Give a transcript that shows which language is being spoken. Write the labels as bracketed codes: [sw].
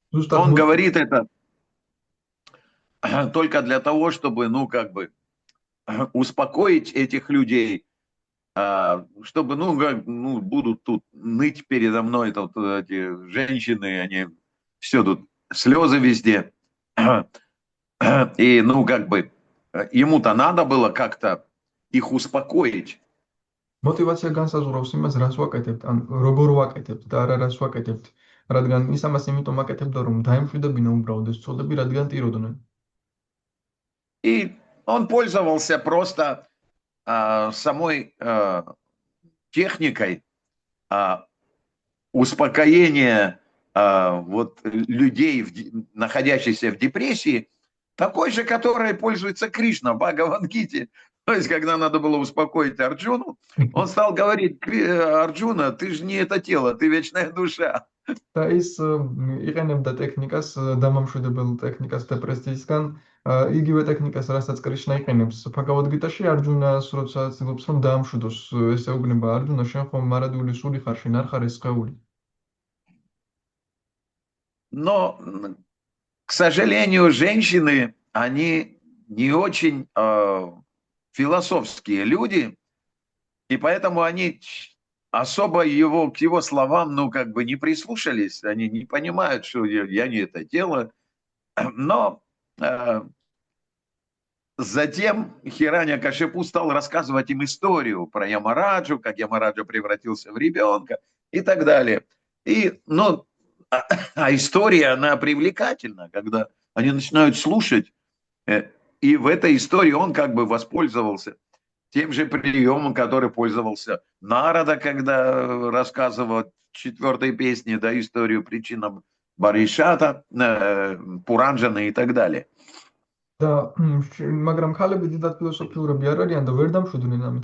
[ru] Он говорит это только для того, чтобы, ну, как бы, успокоить этих людей, чтобы, будут тут ныть передо мной, тут эти женщины, они все тут, слезы везде. И, ему-то надо было как-то их успокоить. [ka] мотивация განსაზღვრავს იმას, რას ვაკეთებთ, ან როგორ ვაკეთებთ და არა რას ვაკეთებთ. რადგან ის ამას იმიტომ აკეთებდა, რომ დაემშვიდებინა უბრალოდ ეს ცოლები, რადგან ტიროდნენ. [ru] И он пользовался просто самой техникой успокоения людей, находящихся в депрессии, такой же, которой пользуется Кришна в Бхагавад-гите. То есть, когда надо было успокоить Арджуну, он стал говорить: Арджуна, ты же не это тело, ты вечная душа. [ka] და ის იყენებდა ტექნიკას, დამამშვიდებელ ტექნიკას დეპრესიისგან, იგივე ტექნიკას, რასაც კრიშნა იყენებს ბჰაგავად გიტაში, არჯუნას როცა ცდილობს რომ დაამშვიდოს, ეს ეუბნება არჯუნა, შენ ხომ მარადიული სული ხარ, შენ არ ხარ ეს სხეული. [ru] Но, к сожалению, женщины, они не очень философские люди, и поэтому они особо к его словам, ну, как бы не прислушались, они не понимают, что я не это делаю. Но затем Хираньякашипу стал рассказывать им историю про Ямараджу, как Ямараджа превратился в ребенка и так далее. И, ну, а история, она привлекательна, когда они начинают слушать, и в этой истории он как бы воспользовался тем же приемом, который пользовался Нарада, когда рассказывал в 4-й песне, да, историю причинам Баришата, Пуранджана и так далее. [ka] და მაგრამ ხალები დიდად ფილოსოფიურები არ არიან და ვერ დამშვიდნენ ამით.